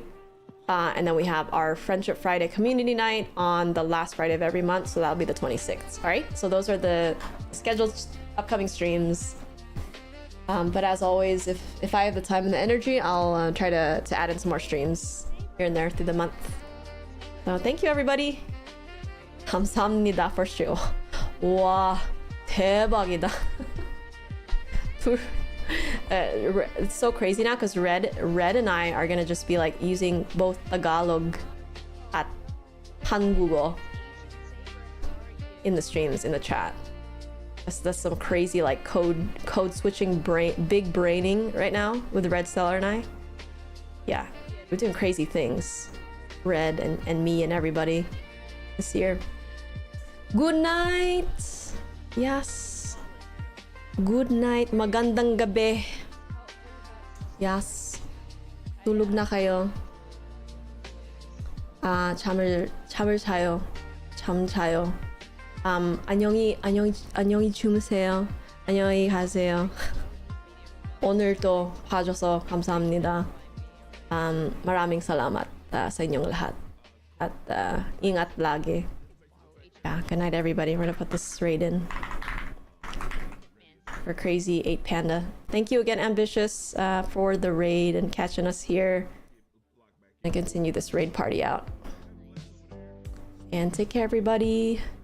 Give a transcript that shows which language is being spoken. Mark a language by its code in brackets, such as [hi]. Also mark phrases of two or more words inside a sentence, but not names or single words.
[en] And then we have our Friendship Friday community night on the last Friday of every month, so that'll be the 26th. All right, so those are the scheduled upcoming streams. But as always, if I have the time and the energy, I'll try to add in some more streams here and there through the month. So thank you, everybody. 감사합니다 for sure. [ko] 와, 대박이다. [en] It's so crazy now because Red and I are gonna just be like using both Tagalog at 한국어 in the streams, in the chat. That's some crazy like code switching big braining right now with Red Stellar and I. Yeah, we're doing crazy things, Red and me and everybody this year. Good night. Yes. Good night. [tl] Magandang gabi. Yes. tulog na kayo. [ko] 잠을 자요. 잠 자요. 안녕히 주무세요. 안녕히 가세요. 오늘도 봐줘서 감사합니다. [tl] 마raming salamat sa inyong lahat. At ingat lagi. [en] Yeah, good night everybody. We're gonna put this raid in. For Crazy 8 Panda. Thank you again, Ambitious, for the raid and catching us here. And continue this raid party out. And take care, everybody.